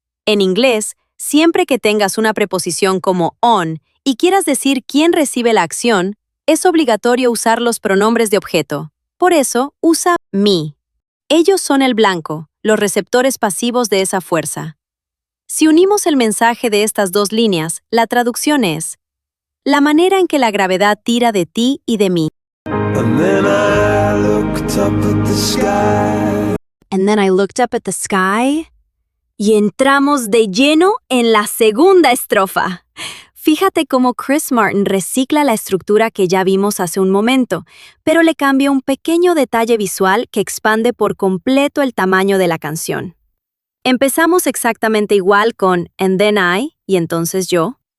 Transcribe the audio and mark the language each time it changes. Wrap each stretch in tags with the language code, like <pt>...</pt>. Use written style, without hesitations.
<es>En inglés, siempre que tengas una preposición como on y quieras decir quién recibe la acción, es obligatorio usar los pronombres de objeto. Por eso, usa me. Ellos son el blanco, los receptores pasivos de esa fuerza. Si unimos el mensaje de estas dos líneas, la traducción es: la manera en que la gravedad tira de ti y de mí.</es> <en>And then I looked up at the sky. And then I looked up at the sky.</en> <es>Y entramos de lleno en la segunda estrofa. Fíjate cómo Chris Martin recicla la estructura que ya vimos hace un momento, pero le cambia un pequeño detalle visual que expande por completo el tamaño de la canción. Empezamos exactamente igual con</es> <en>and then I,</en> <es>y entonces yo.</es>